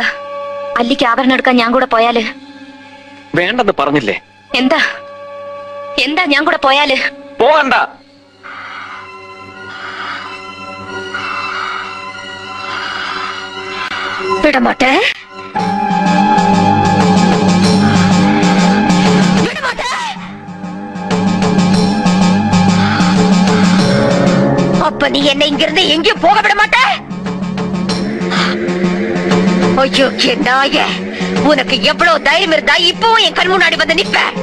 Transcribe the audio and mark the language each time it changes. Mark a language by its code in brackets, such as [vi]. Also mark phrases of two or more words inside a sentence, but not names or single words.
[ml] അല്ലിക്ക് ആഭരണം എടുക്കാൻ ഞാൻ കൂടെ പോയാല്? വേണ്ടെന്ന് പറഞ്ഞില്ലേ? എന്താ എന്താ ഞാൻ കൂടെ പോയാല്? പോകണ്ട. [ta] വിടമാട്ടെ. அப்ப நீ என்ன இங்கிருந்து எங்கேயும் போக விட மாட்ட? ஐயோ நாய, உனக்கு எவ்வளவு தைரியம் இருந்தா இப்பவும் என் கண் முன்னாடி வந்து நிப்ப?